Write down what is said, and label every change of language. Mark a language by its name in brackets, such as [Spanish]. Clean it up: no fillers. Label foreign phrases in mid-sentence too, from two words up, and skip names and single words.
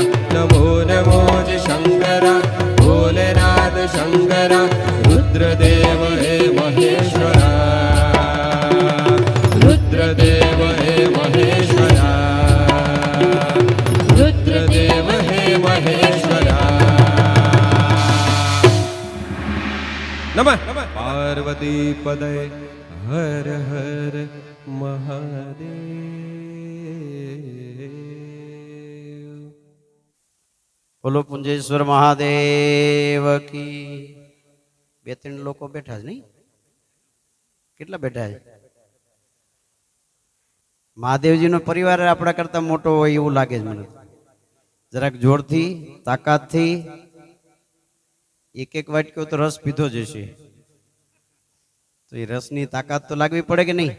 [Hindi] नमो नमो जय शंकरा, भोलेनाथ शंकरा, रुद्रदेव हे महेश्वरा, रुद्रदेव हे महेश्वरा, रुद्रदेव हे महेश्वरा। [Sanskrit] नमः पार्वती पदे हर हर महादेव। [Hindi] बोलो पुंजेश्वर महादेव की. [Gujarati] બે ત્રણ લોકો બેઠા છે નહીં? કેટલા બેઠા છે? મહાદેવજીનો પરિવાર આપણા કરતા મોટો હોય એવું લાગે છે મને. જરાક જોરથી તાકાતથી એક એક વાટક્યો તો રસ પીધો જ હશે, તો એ રસની તાકાત તો લાગવી પડે કે નહીં?